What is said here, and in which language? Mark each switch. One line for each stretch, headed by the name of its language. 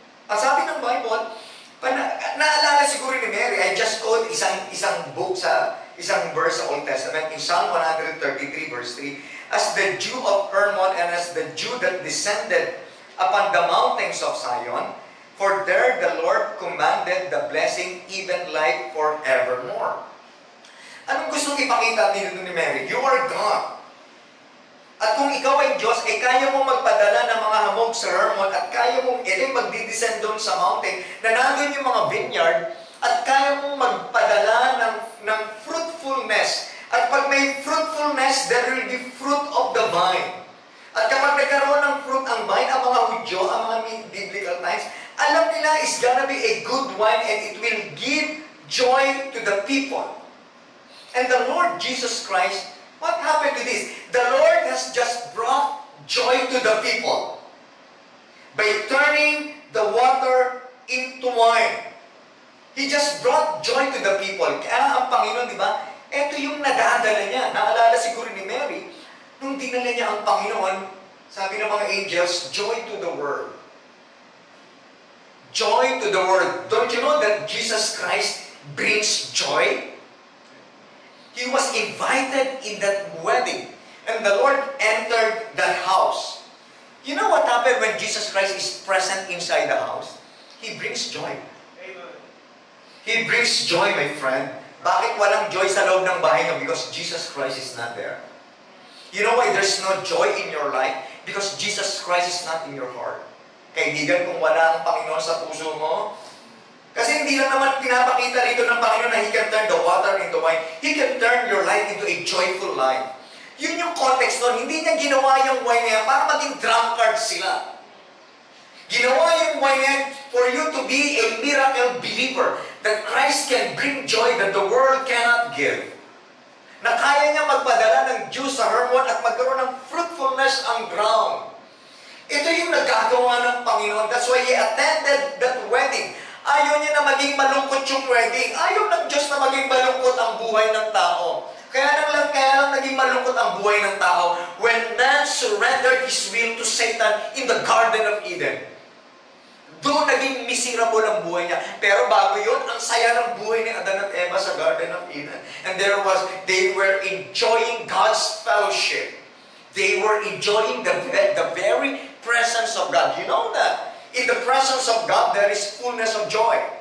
Filipino: Ang sabi ng Bible, naalala siguro ni Mary,
English: I just quote
Filipino: isang book sa isang verse sa
English: Old Testament, in Psalm 133 verse 3, as the dew of Hermon and as the dew that descended upon the mountains of Zion, for there the Lord commanded the blessing, even life forevermore.
Filipino: Anong gustong ipakita dito ni Mary?
English: You are God.
Filipino: At kung ikaw ay Diyos, kaya mo magpadala ng mga hamog sa Hermon at kaya mong magdidescend doon sa mountain na nandun yung mga vineyard at kaya mong magpadala ng fruitfulness. At pag may
English: fruitfulness, there will be fruit of the vine.
Filipino: At kapag nagkaroon ng fruit ang vine, ang mga Hudyo, ang mga biblical times, alam nila
English: it's gonna be a good wine and it will give joy to the people. And the Lord Jesus Christ, what happened to this? The Lord has just brought joy to the people by turning the water into wine. He just brought joy to the people.
Filipino: Kaya ang Panginoon, di ba? Ito yung nadadala niya. Naalala siguro ni Mary, nung dinala niya ang Panginoon, sabi ng mga angels,
English: joy to the world. Joy to the world. Don't you know that Jesus Christ brings joy? He was invited in that wedding. And the Lord entered that house. You know what happened when Jesus Christ is present inside the house? He brings joy. Amen. He brings joy, my friend.
Filipino: Bakit walang joy sa loob ng bahay niyo?
English: Because Jesus Christ is not there. You know why there's no joy in your life? Because Jesus Christ is not in your heart.
Filipino: Kaibigan, kung wala ang Panginoon sa puso mo, kasi hindi lang naman pinapakita rito ng Panginoon na
English: He can turn the water into wine. He can turn your life into a joyful life.
Filipino: Yun yung context nun. Hindi niya ginawa yung wine niya para maging drunkard sila. Ginawa yung wine niya
English: for you to be a miracle believer that Christ can bring joy that the world cannot give.
Filipino: Na kaya niya magpadala ng dew sa Hermon at magkaroon ng fruitfulness ang ground. Ito yung nagagawa ng Panginoon.
English: That's why He attended that wedding.
Filipino: Ayaw niya na maging malungkot yung wedding. Ayaw ng Diyos na maging malungkot ang buhay ng tao. Kaya lang naging malungkot ang buhay ng tao
English: when man surrendered his will to Satan in the Garden of Eden.
Filipino: Doon naging miserable ang buhay niya. Pero bago yun, ang saya ng buhay ni Adan at Eva sa Garden of Eden.
English: And they were enjoying God's fellowship. They were enjoying the very presence of God. You know that? In the presence of God, there is fullness of joy.